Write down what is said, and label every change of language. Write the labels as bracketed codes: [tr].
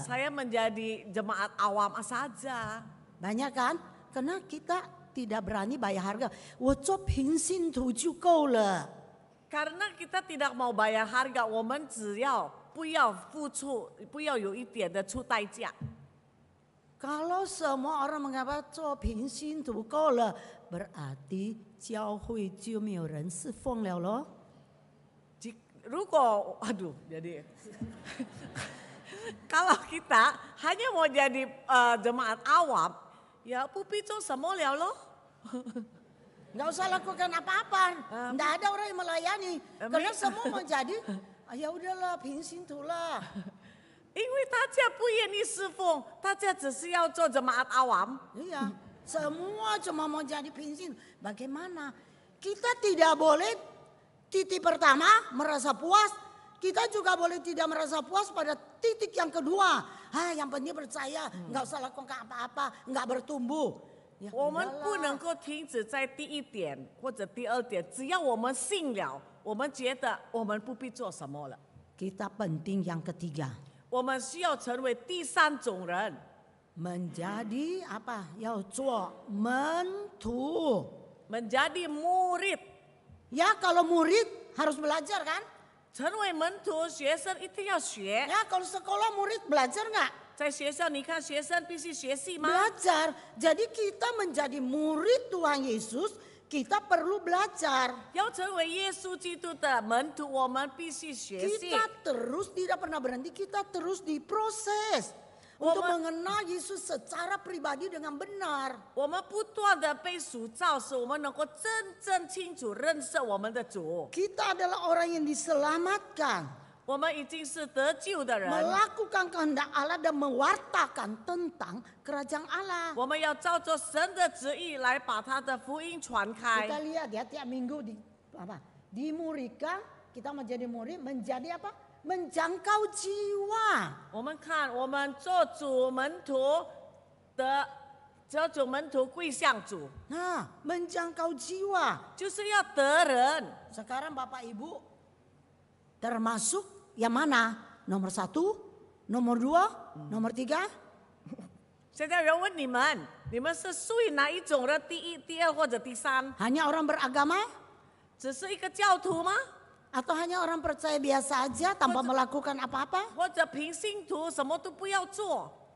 [id] saya menjadi jemaat awam saja." Banyak kan? Karena kita tidak berani bayar harga. [zh] 我做平信徒就够了. [id] Karena kita tidak mau bayar harga, [zh] 我们只要不要付出，不要有一点的出代价。 [id] Kalau semua orang mengatakan [zh] 做平信徒够了, [id] berarti [zh] 教会就没有人侍奉了咯. 如果, [id] aduh, jadi kalau kita hanya mau jadi jemaat awam, ya pupi [zh] 做什么了咯? [id] Nggak usah lakukan apa-apa. Nggak ada orang yang melayani. Karena semua mau jadi, ya udahlah [zh] 平信徒啦. 因为大家不愿意侍奉，大家只是要做 [id] jemaat awam. Iya, semua cuma mau jadi [zh] 平信徒. [id] Bagaimana? Kita tidak boleh titik pertama merasa puas. Kita juga boleh tidak merasa puas pada titik yang kedua. Yang penting percaya, nggak usah lakukan apa-apa, nggak bertumbuh. Ya, [zh] 我们 [id] udahlah. [zh] 不能够停止在第一点或者第二点，只要我们信了，我们觉得我们不必做什么了。 [id] Kita penting yang ketiga. [zh] 我们需要成为第三种人， [id] Menjadi apa? [zh] 要做门徒. [id] menjadi murid。 Ya kalau murid harus belajar kan? [zh] 成为门徒，学生一定要学。 [id] Ya kalau sekolah murid belajar nggak? [zh] 在学校，你看学生必须学习吗？ [id] Belajar. Jadi kita menjadi murid Tuhan Yesus, kita perlu belajar. [zh] 要成为耶稣基督的门徒，我们必须学习。 [id] Kita terus tidak pernah berhenti, kita terus diproses untuk mengenal Yesus secara pribadi dengan benar. [zh] 我们不断的被塑造，使我们能够真正清楚认识我们的主。 [id] Kita adalah orang yang diselamatkan, [zh] 我们已经是得救的人， [id] melakukan kehendak Allah dan mewartakan tentang kerajaan Allah. [zh] 我们要照着神的旨意来把他的福音传 [id] Kita [zh] 开。 [id] lihat ya tiap minggu dimurikan, kita menjadi murid, menjadi apa? Menjangkau jiwa. [zh] 我们看，我们做主门徒的，做主门徒归向主， [id] Nah, menjangkau jiwa. [zh] 就是要得人。 [id] Sekarang Bapak Ibu termasuk yang mana? Nomor 1, nomor 2, nomor 3? [zh] 现在人问你们，你们是属于哪一种人？第一、第二或者第三？ [id] Hanya orang beragama? [zh] 只是一个教徒吗？ [id] Atau hanya orang percaya biasa aja tanpa melakukan apa-apa? [zh] 或者平信徒什么都不要做？